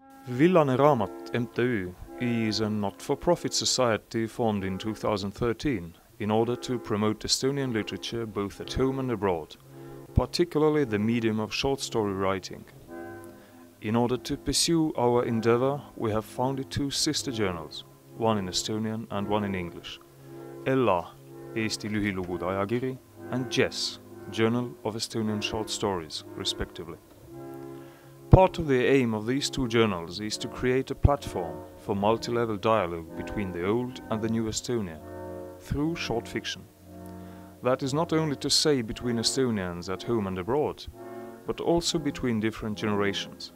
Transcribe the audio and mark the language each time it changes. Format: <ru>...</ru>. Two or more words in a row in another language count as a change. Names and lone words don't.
<en>Villane Raamat MTÜ is a not-for-profit society formed in 2013 in order to promote Estonian literature both at home and abroad, particularly the medium of short story writing. In order to pursue our endeavor, we have founded two sister journals, one in Estonian and one in English. Ella,</en> <et>Eesti lühilugude ajakiri,</et> <en>and Jess, Journal of Estonian Short Stories, respectively. Part of the aim of these two journals is to create a platform for multi-level dialogue between the old and the new Estonia, through short fiction. That is not only to say between Estonians at home and abroad, but also between different generations.</en>